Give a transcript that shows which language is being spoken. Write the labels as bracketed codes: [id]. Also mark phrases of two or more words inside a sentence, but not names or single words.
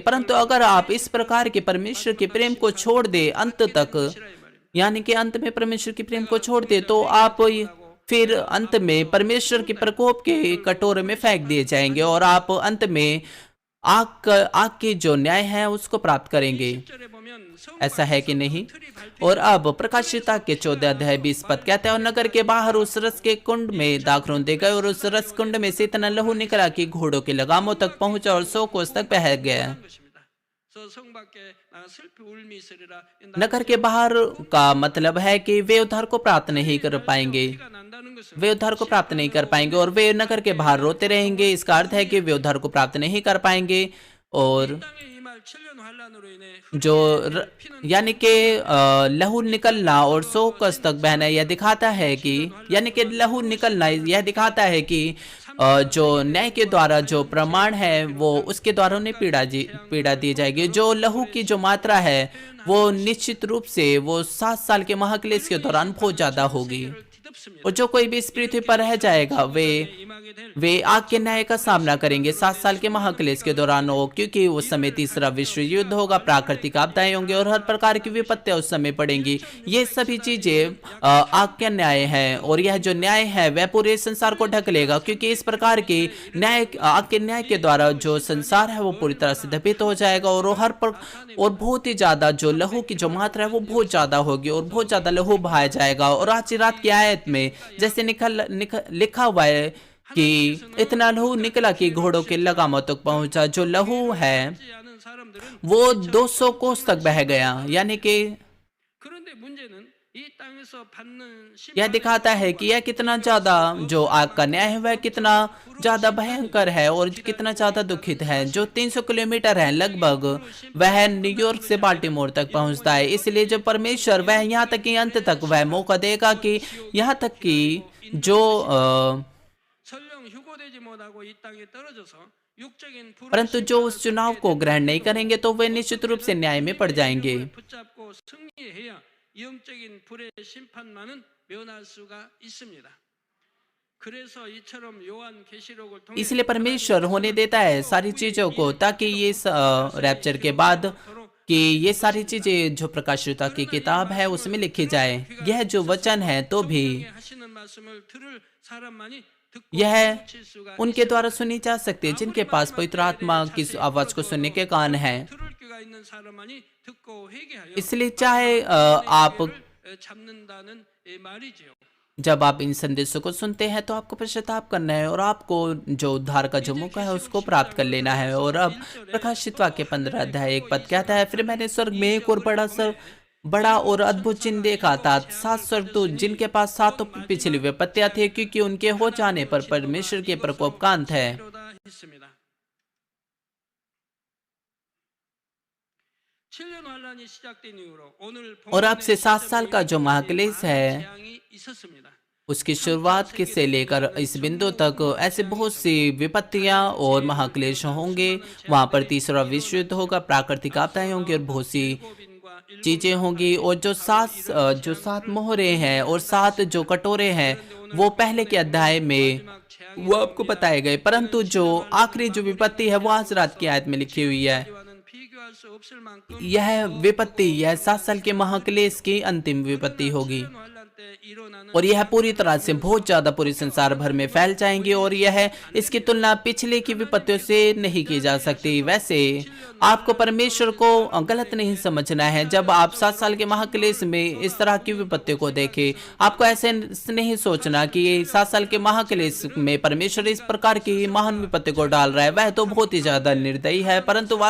[hi] परंतु अगर आप इस प्रकार के परमेश्वर के प्रेम को छोड़ दे अंत तक, यानी कि अंत में परमेश्वर के प्रेम को छोड़ दे, तो आप फिर अंत में परमेश्वर के प्रकोप के कटोरे में फेंक दिए जाएंगे और आप अंत में आग के जो न्याय है उसको प्राप्त करेंगे। [ko] 10절에 보면 [hi] ऐसा है कि नहीं? [ko] 틀이 밟혀 [hi] और अब प्रकाशिता के 14 अध्याय 20 पद कहते हैं, और नगर के बाहर उस रस के कुंड में दाख रौंदे गए और उस रस कुंड में से इतना लहू निकला कि घोड़ों के लगामों तक पहुंचा और 100 कोस तक बह गया। [ko] 것입니다. 그래서 성 밖에 나가 슬피 울미 있으리라. [hi] नगर के बाहर का मतलब है कि वे उद्धार को प्राप्त नहीं कर पाएंगे, [ko] 피가 난다는 것은 [hi] वे उद्धार को प्राप्त नहीं कर पाएंगे और वे नगर के बाहर रोते रहेंगे। इसका अर्थ है कि वे उद्धार को प्राप्त नहीं कर पाएंगे। और [ko] 땅에 임할 7년 환란으로 인해 [hi] जो यानी कि लहू निकलना और 100 कोस तक बहना यह दिखाता है कि, यानी कि लहू निकलना यह दिखाता है कि जो न्याय के द्वारा जो प्रमाण है वो उसके द्वारा उन्हें पीड़ा दी जाएगी। जो लहू की जो मात्रा है वो निश्चित रूप से वो 7 साल के महाक्लेश के दौरान बहुत ज्यादा होगी। [ko] 뒤덮습니다. [hi] और जो कोई भी इस पृथ्वी पर रह जाएगा [ko] 임하게 될 [hi] वे आग के न्याय का सामना करेंगे 7 साल के महाक्लेश के दौरान हो, क्योंकि उस समय तीसरा विश्व युद्ध होगा, प्राकृतिक आपदाएं होंगे और हर प्रकार की विपत्तियां उस समय पड़ेंगी। ये सभी चीजें आग के न्याय है और यह जो न्याय है वह पूरे संसार को ढक लेगा, क्योंकि इस प्रकार के न्याय आग के न्याय के द्वारा जो संसार है वो पूरी तरह से दबित हो जाएगा और और बहुत ही ज्यादा जो लहू की जो मात्रा है वो बहुत ज्यादा होगी और बहुत ज्यादा लहू बहाया जाएगा। और आज रात की आयत में जैसे लिखा हुआ है कि इतना लहू निकला कि घोड़ों के लगामों तक पहुंचा। जो लहू है [ko] 하지 않은 사람들은 [hi] वो 200 कोस तक बह गया, यानी कि [ko] 그런데 문제는 이 땅에서 받는 [hi] यह [ko] 심판의 [hi] दिखाता है कि यह कितना ज्यादा जो आग का न्याय है वह कितना ज्यादा भयंकर है और कितना ज्यादा दुखित है। जो 300 किलोमीटर है लगभग वह न्यूयॉर्क से बाल्टीमोर तक पहुंचता है। इसलिए जो परमेश्वर वह यहाँ तक कि अंत तक वह मौका देगा कि यहाँ तक कि जो [ko] 설령 휴고되지 못하고 이 땅에 떨어져서 육적인 불의 [hi] परंतु जो उस चुनाव को ग्रहण नहीं करेंगे तो वे निश्चित रूप से न्याय में पड़ जाएंगे। [ko] 붙잡고 승리해야 영적인 불의 심판만은 면할 수가 있습니다. 그래서 이처럼 요한 계시록을 통해 [hi] इसलिए परमेश्वर होने देता है सारी चीजों को, ताकि ये रैप्चर के बाद कि ये सारी चीजें जो प्रकाशिता की किताब है उसमें लिखी जाए। यह जो वचन है तो भी [ko] 하시는 말씀을 들을 사람만이 듣고 [hi] यह [ko] 칠 수가 [hi] उनके द्वारा सुनी जा सकती है जिनके पास पवित्र आत्मा की आवाज को सुनने के कान है। [ko] 들을 귀가 있는 사람만이 듣고 회개하여 [hi] इसलिए चाहे आप [ko] 잡는다는 말이지요. [hi] जब आप इन संदेशों को सुनते हैं तो आपको पश्चाताप करना है और आपको जो उद्धार का जो मौका है उसको प्राप्त कर लेना है। और अब प्रकाशित वाक्य 15 अध्याय 1 पद कहता है, फिर मैंने स्वर्ग में एक और बड़ा और अद्भुत चिन्ह देखा था। 7 स्वर्गदूत जिनके पास 7 पिछली विपत्तियां थी, क्योंकि उनके हो जाने पर परमेश्वर के प्रकोप का अंत है। [ko] 이로다 했습니다. 7년 환란이 시작된 이후로 오늘 [hi] और अब से 7 साल का जो महाक्लेश है [ko] 재앙이 있었습니다. [hi] उसकी शुरुआत के से लेकर इस बिंदु तक ऐसे बहुत सी विपत्तियां और महाक्लेश होंगे। वहां पर तीसरा विश्व युद्ध होगा, प्राकृतिक आपदाएं होंगी और बहुत सी [ko] 고빈과 [hi] चीजें होंगी। और जो 7 मोहरे हैं और 7 जो कटोरे हैं वो पहले के अध्याय में वो आपको बताए गए, परंतु जो आखिरी जो विपत्ति है वो आज रात की आयत में लिखी हुई है। [ko] 일과는 비교할 수 없을 만큼 [hi] यह विपत्ति, यह 7 साल के महाक्लेश की अंतिम विपत्ति होगी [ko] 환란 때 일어나는 [hi] और यह पूरी तरह से बहुत ज्यादा पूरे संसार भर में फैल जाएंगी और यह इसकी तुलना पिछले की विपत्तियों से नहीं की जा सकती। वैसे आपको परमेश्वर को गलत नहीं समझना है। जब आप 7 साल के महाक्लेश में इस तरह की विपत्तियों को देखें, आपको ऐसे नहीं सोचना कि 7 साल के महाक्लेश में परमेश्वर इस प्रकार की महान विपत्ति को डाल रहा है, वह तो बहुत ही ज्यादा निर्दयी है।